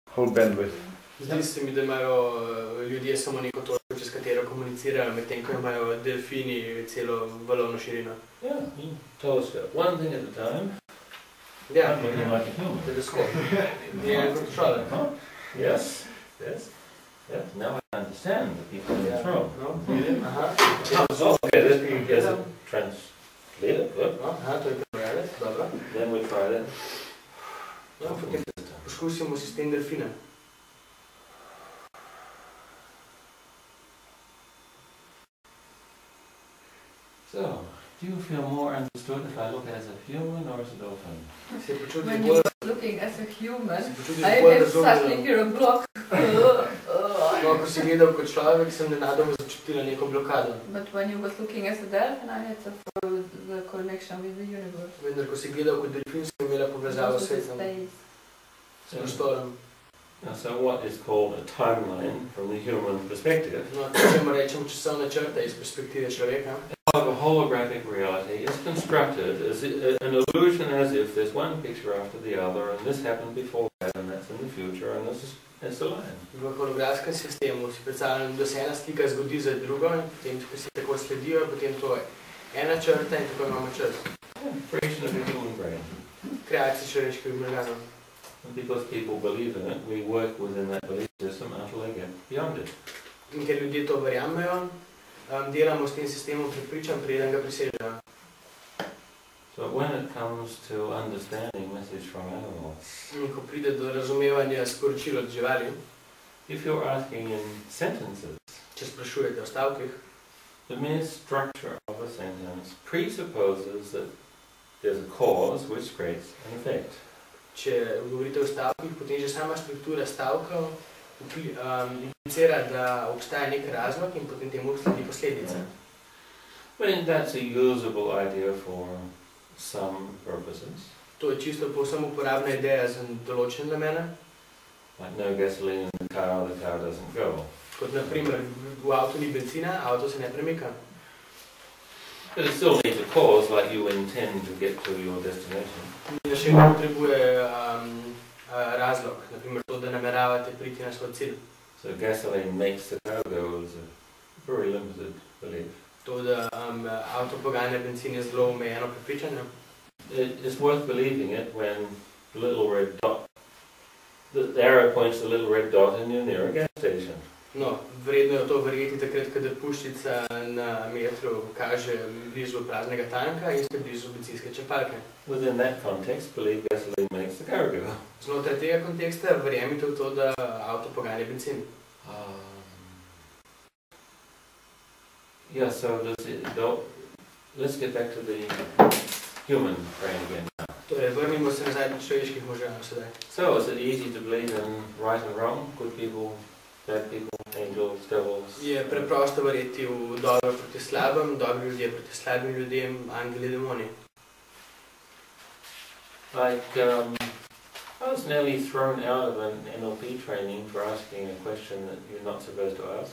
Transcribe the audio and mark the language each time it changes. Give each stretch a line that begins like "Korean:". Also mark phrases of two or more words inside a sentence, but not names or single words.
English: whole bandwidth.
Slovenian: Zdi se mi, da imajo ljudje samo neko točko, čez katero komunicirajo, medtem ko imajo delfini celo valovno širino.
English: Yeah, telescope. One thing at a time.
Slovenian: Ja,
English: I'm looking like a human.
Slovenian: teleskop. Je kot človek.
English: Yes, yes, yes. Now I understand the people in this room. Aha. Okay, this is translated. Good.
Slovenian: Aha, to je prebrali, dobro.
English: Then we try that.
Slovenian: Potem poskusimo sistem delfina.
English: So, do you feel more understood if I look as a human or as a dolphin? When you are looking as a human, I have suddenly here a block.
Slovenian: No, ko si gledal kot človek, sem nenadoma začutila neko blokado.
English: But when you was looking as a dolphin, I had the connection with the universe.
Slovenian: Vendar, ko si gledal kot delfin, sem imela povezavo s svetom, s prostorom.
English: So what is called a timeline from the human perspective,
Slovenian: No, če rečemo časovna črta iz perspektive človeka,
English: of a holographic reality is constructed as an illusion, as if there's one picture after the other, and this happened before that, and that's in the future, and this is the line.
Slovenian: v holografskem sistemu si predstavljam, da se ena slika zgodi za drugo in potem si tako sledijo, potem to je ena črta in tako imamo čas.
English: Creation of the human brain.
Slovenian: Kreacija človeških možganov.
English: And because people believe in it, we work within that belief system until they get beyond it.
Slovenian: In ker ljudje to verjamejo, delamo s tem sistemom prepričan, preden ga presežejo.
English: So when it comes to understanding message from animals,
Slovenian: In ko pride do razumevanja sporočil od živali,
English: if you're asking in sentences,
Slovenian: če sprašujete o stavkih,
English: the mere structure of a sentence presupposes that there's a cause which creates an effect.
Slovenian: če govorite o stavkih, potem že sama struktura stavkov implicira, da obstaja nek razlog in potem temu sledi posledica.
English: I mean, that's a usable idea for some purposes.
Slovenian: To je čisto povsem uporabna ideja za določene namene,
English: Like no gasoline in the car doesn't go.
Slovenian: kot na primer v avtu ni benzina, avto se ne premika.
English: But it still needs a cause, like you intend to get to your destination.
Slovenian: In še vedno potrebuje razlog, na primer to, da nameravate priti na svoj cilj.
English: So gasoline makes the car go is a very limited belief.
Slovenian: To, da avto poganja benzin je zelo omejeno prepričanje.
English: It's worth believing it when the little red dot, the arrow points to the little red dot and you're near a gas station.
Slovenian: No, vredno je to verjeti takrat, kada puščica na metru kaže blizu praznega tanka in ste blizu bencinske črpalke.
English: Within that context, believe gasoline makes the car go.
Slovenian: Znotraj tega konteksta verjemite v to, da avto poganja benzin.
English: Yeah, so let's get back to the human brain again now.
Slovenian: Torej, vrnimo se nazaj do človeških možganov sedaj.
English: So, is it easy to believe in right and wrong, good people, bad people, angels, devils?
Slovenian: Je preprosto verjeti v dobro proti slabem, dobri ljudje proti slabim ljudem, angeli, demoni.
English: Like, I was nearly thrown out of an NLP training for asking a question that you're not supposed to ask.